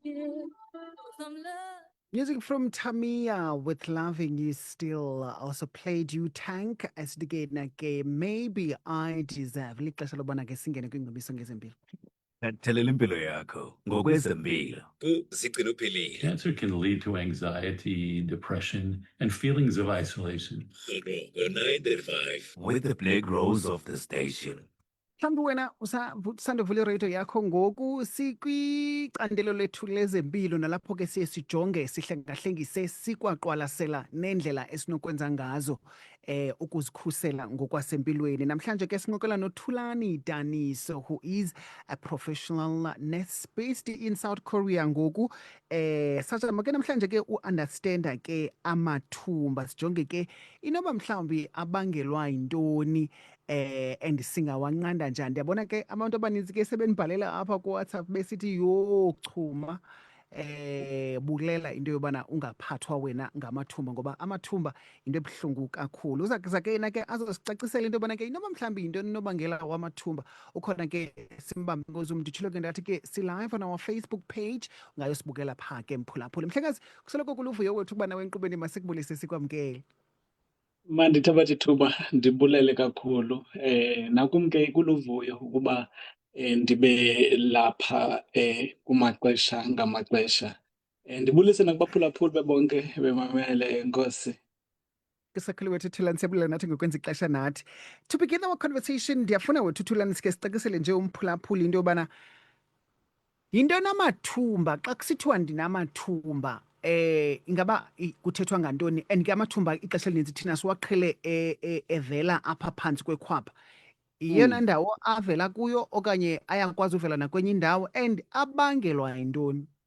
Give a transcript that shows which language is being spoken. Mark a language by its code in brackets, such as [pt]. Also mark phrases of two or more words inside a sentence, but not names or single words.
[en] Music from Tamia with Loving You Still. Also played You Tank as the ke maybe I deserve. [xh] Lixesha lobona ke singene kwingcebiso ngezempilo. Thelela impilo yakho ngokwezempilo. Zigcina uphilile. [en] Cancer can lead to anxiety, depression, and feelings of isolation. 9:5 with the Black Rose of the station. [xh] Mhlawumbi wena usandovula iradio yakho ngoku sikwicandelo lethu lezempilo nalapho ke siye sijonge sihlengahlengise sikwaqwalasela nendlela esinokwenza ngazo ukuzikhusela ngokwasempilweni. Namhlanje ke sinqokela noThulani Daniso, [en] who is a professional nurse based in South Korea ngoku. [xh] Sajama ke namhlanje ke understanda ke amathumba, sijonge ke inoba mhlawumbi abangelwa yintoni and singawanqanda njani. Ndiyabona ke abantu abaninzi ke sebenibhalela apha ku-WhatsApp besithi yo chuma bulela into yobana ungaphathwa wena ngamathumba, ngoba amathumba into ebuhlungu kakhulu. Uza ke yena ke azosicacisela into yobana ke inoba mhlawumbi yintoni unobangela wamathumba. Ukhona ke simbambe ngozum, nditshilo ke ndathi ke si- [en] live on our Facebook page, [xh] ungayosibukela phaa ke mphulaphula. Mhlekazi, kusoloko kuluvuyo wethu ukuba nawe enkqubeni masikubulise sikwamkele. Mandithabathe ithuba ndibulele kakhulu nakum ke kuluvuyo ukuba ndibe lapha kumaxesha ngamaxesha. Ndibulise nakubaphulaphuli bebonke bemamele, enkosi. Isakhulu wethu Thulani, siyabulela nathi ngokwenza ixesha nathi. [en] To begin our conversation, [xh] ndiyafuna wethu Thulani sike sicacisele nje umphulaphuli into yobana yinto namathumba. Xa kusithiwa ndinamathumba ingaba kuthethwa ngantoni, and ke amathumba ixesha elininzi thina siwaqhele evela apha phantsi kwekhwapha. Iyona ndawo avela kuyo okanye ayakwazi uvela nakwenye indawo, and abangelwa yintoni?